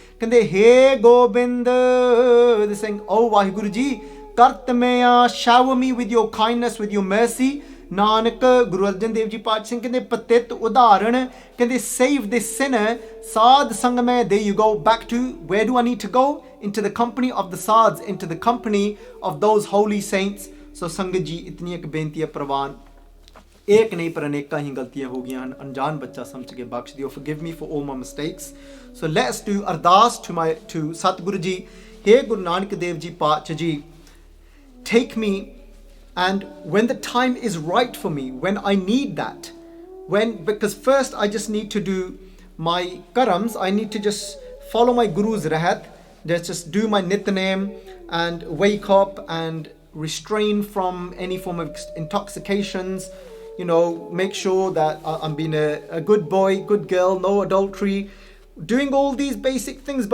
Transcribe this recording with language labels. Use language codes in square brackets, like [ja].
[en] Can they, Hey Gobind, they're saying, Oh Waheguru ji, Kartamaya, shower me with your kindness, with your mercy. Nanak, Guru Arjan Dev Ji Paat Singh, [pa] ਕਹਿੰਦੇ ਪਤਿਤ ਉਦਾਹਰਣ, [en] ਕਹਿੰਦੇ save this sinner, ਸਾਧ ਸੰਗ ਮੈਂ, there you go, back to, where do I need to go? Into the company of the ਸਾਧs, into the company of those holy saints. [pa] So ਸੰਗਤ ਜੀ, ਇਤਨੀ ਇੱਕ ਬੇਨਤੀ ਹੈ ਪ੍ਰਵਾਨ, [hi] एक नहीं पर अनेਕਾਂ [pa] ही ਗਲਤੀਆਂ ਹੋ ਗਈਆਂ ਹਨ, ਅਣਜਾਣ ਬੱਚਾ ਸਮਝ ਕੇ ਬਖਸ਼ ਦਿਓ. [en] Forgive me for all my mistakes. So let's do ardaas to Satguru ji. Hey Guru Nanak Dev Ji Paat ji, take me, and when the time is right for me, when I need that, because first I just need to do my karams, I need to just follow my Guru's rahat, just do my nitnem and wake up and restrain from any form of intoxications, make sure that I'm being a good boy, good girl, no adultery, doing all these basic things.